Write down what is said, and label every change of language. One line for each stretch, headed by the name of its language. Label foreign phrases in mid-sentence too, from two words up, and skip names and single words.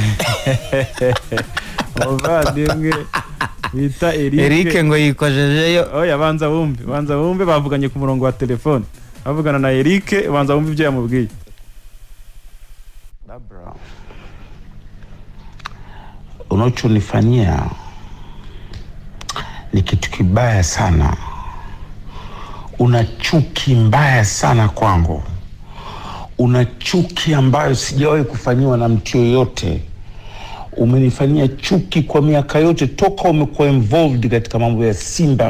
Kinyarwanda: ovadenge bita Eric ngo yikojejeyo oya banza bumve bavuganye ku murongo wa telefone bavugana na Eric banza bumve ibyo yamubwiye.
Swahili: Unachonifanyia ni kitu kibaya sana. Una chuki mbaya sana kwangu. Una chuki ambayo sijawahi kufanyiwa na mtu yoyote. Umenifanyia chuki kwa miaka yote toka umekuwa involved katika mambo ya Simba.